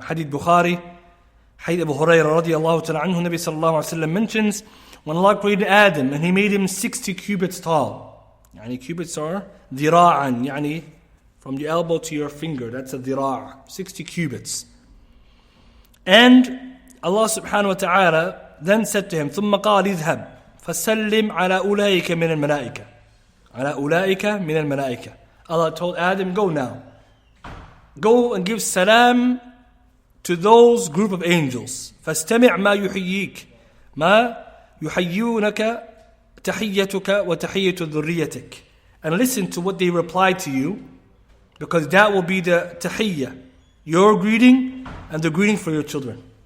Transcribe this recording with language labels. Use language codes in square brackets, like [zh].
[en] Hadith Bukhari, Hadith Abu Hurairah radiyallahu ta'ala anhu, Nabi sallallahu alayhi wa sallam mentions, when Allah created Adam and He made him 60 cubits tall. Yani cubits are dhira'an, yani from the elbow to your finger, that's a dhira', 60 cubits. And Allah subhanahu wa ta'ala then said to him, [ar] ثُمَّ قَالِ اذْهَبْ فَسَلِّمْ عَلَى أُولَٰئِكَ مِنَ الْمَلَائِكَةِ عَلَى أُولَٰئِكَ مِنَ الْمَلَائِكَةِ. [en] Allah told Adam, go now. Go and give salam to those group of angels. [ar] فَاسْتَمِعْ مَا يُحَيِّيكَ مَا يُحَيِّونَكَ تَحِيَّتُكَ وَتَحِيَّةُ ذُرِّيَّتِكَ. [en] And listen to what they reply to you, because that will be the tahiyyah, your greeting and the greeting for your children.